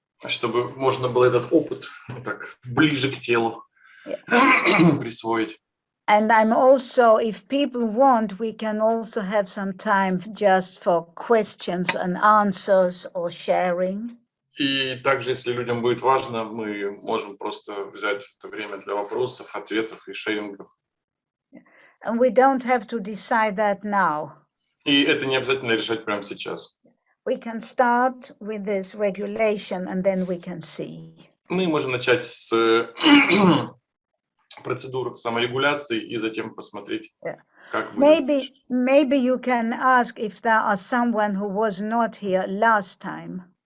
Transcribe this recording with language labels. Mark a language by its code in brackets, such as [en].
[ru] Чтобы можно было этот опыт так ближе к телу присвоить. [en] And I'm also, if people want, we can also have some time just for questions and answers or sharing. [ru] И также, если людям будет важно, мы можем просто взять это время для вопросов, ответов и шерингов. [en] And we don't have to decide that now. [ru] И это не обязательно решать прямо сейчас. [en] We can start with this regulation and then we can see. [ru] Мы можем начать с процедур саморегуляции и затем посмотреть, как будет. [en] Maybe you can ask if there are someone who was not here last time.